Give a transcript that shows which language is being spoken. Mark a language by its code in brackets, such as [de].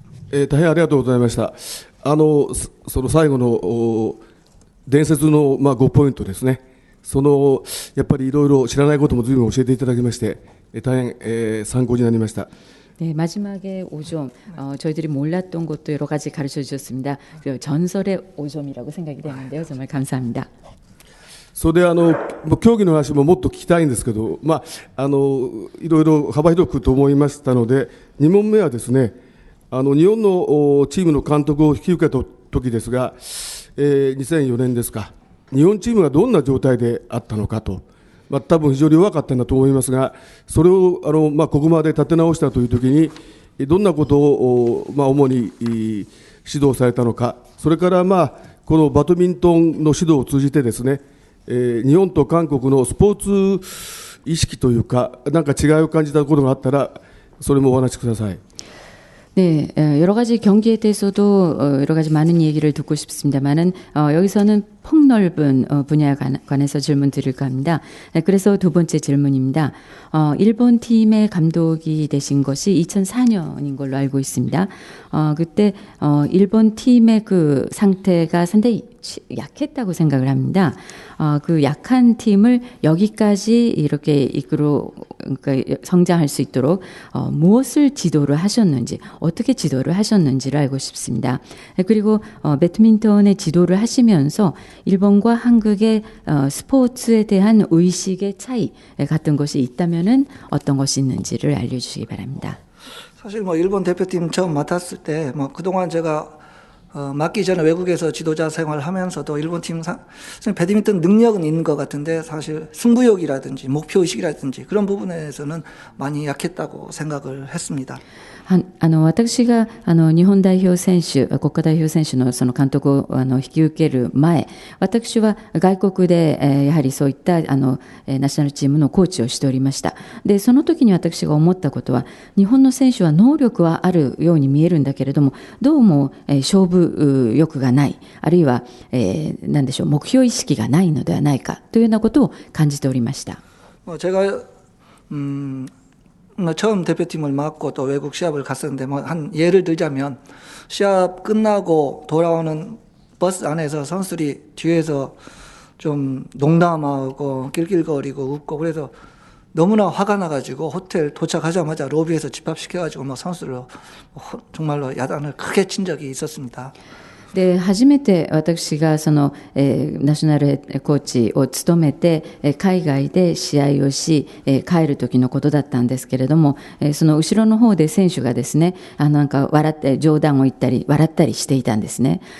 [ja] 大変ありがとうございました。その最後の伝説の5ポイントですね。やっぱりいろいろ知らないことも随分教えていただきまして、大変参考になりました。 [ko] 네, 마지막에 5점, 저희들이 몰랐던 것도 여러 가지 가르쳐 주셨습니다. 전설의 5점이라고 생각이 되는데요. 정말 감사합니다. [ja] それで競技の話ももっと聞きたいんですけど、いろいろ幅広くと思いましたので、2問目はですね、日本のチームの監督を引き受けた時ですが、2004年ですか、日本チームがどんな状態であったのかと、多分非常に弱かったんだと思いますが、それをここまで立て直したという時に、どんなことを主に指導されたのか、それからこのバドミントンの指導を通じてですね、日本と韓国のスポーツ意識というか、なんか違いを感じたことがあったら、それもお話しください。 [ko] 네, 여러 가지 경기에 대해서도 여러 가지 많은 얘기를 듣고 싶습니다만은 여기서는 폭넓은 분야에 관해서 질문 드릴까 합니다. 그래서 두 번째 질문입니다. 일본 팀의 감독이 되신 것이 2004년인 걸로 알고 있습니다. 그때 일본 팀의 그 상태가 상당히 약했다고 생각을 합니다. 그 약한 팀을 여기까지 이렇게 그러니까 성장할 수 있도록 무엇을 지도를 하셨는지, 어떻게 지도를 하셨는지를 알고 싶습니다. 그리고 배드민턴의 지도를 하시면서 일본과 한국의 스포츠에 대한 의식의 차이 같은 것이 있다면은 어떤 것이 있는지를 알려주시기 바랍니다. 사실 일본 대표팀 처음 맡았을 때 그동안 제가 맡기 전에 외국에서 지도자 생활을 하면서도 일본 팀 배드민턴 능력은 있는 것 같은데 사실 승부욕이라든지 목표의식이라든지 그런 부분에서는 많이 약했다고 생각을 했습니다. [ja] 私が日本代表選手、国家代表選手のその監督を引き受ける前、私は外国でやはりそういったナショナルチームのコーチをしておりました。で、その時に私が思ったことは、日本の選手は能力はあるように見えるんだけれども、どうも勝負欲がない、あるいは何でしょう、目標意識がないのではないかというようなことを感じておりました。 [ko] 제가 처음 대표팀을 맡고 또 외국 시합을 갔었는데 한 예를 들자면 시합 끝나고 돌아오는 버스 안에서 선수들이 뒤에서 좀 농담하고 낄낄거리고 웃고 그래서 너무나 화가 나가지고 호텔 도착하자마자 로비에서 집합시켜가지고 선수들로 정말로 야단을 크게 친 적이 있었습니다. [ja] で、初めて私がその、ナショナルコーチを務めて、海外で試合をし、帰る時のことだったんですけれども、その後ろの方で選手がですね、なんか笑って冗談を言ったり笑ったりしていたんですね。